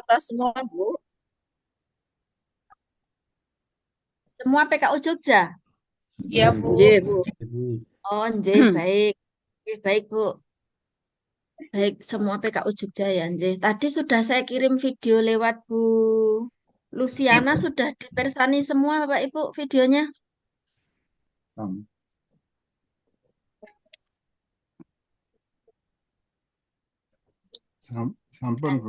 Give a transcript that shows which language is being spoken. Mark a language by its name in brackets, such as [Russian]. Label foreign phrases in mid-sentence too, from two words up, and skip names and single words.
[Indonesian] rata semua, Bu. Semua PKU Jogja. Iya, Iya, Bu. [Javanese] nggih, Bu. [Indonesian] Ibu. [Javanese] Oh, nggih, [Indonesian] baik. Nggih, baik, Bu. Baik, semua PKU Jogja ya, nggih. Tadi sudah saya kirim video lewat Bu Luciana, Ibu. sudah dipersani semua, Bapak Ibu, videonya. Sam- [Javanese] Sampun, Bu.